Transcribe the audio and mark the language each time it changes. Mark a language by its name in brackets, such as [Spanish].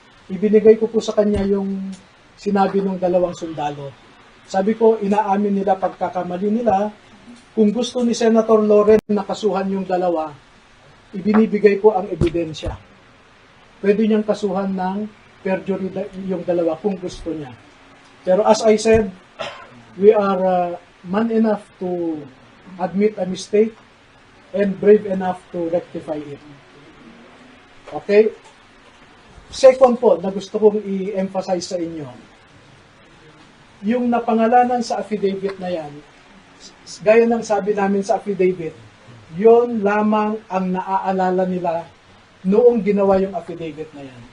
[Filipino] Ibinigay ko po sa kanya yung sinabi ng 2 sundalo. Sabi ko, inaamin nila pagkakamali nila. Kung gusto ni Senator Loren na kasuhan yung 2, ibinibigay ko ang ebidensya. pwede niyang kasuhan ng perjury yung dalawa kung gusto niya. [English] Pero as I said, we are man enough to admit a mistake and brave enough to rectify it. Okay? [Filipino] Second po, na gusto kong i-emphasize sa inyo, yung napangalanan sa affidavit na yan, gaya ng sabi namin sa affidavit, yon lamang ang naaalala nila noong ginawa yung affidavit na yan.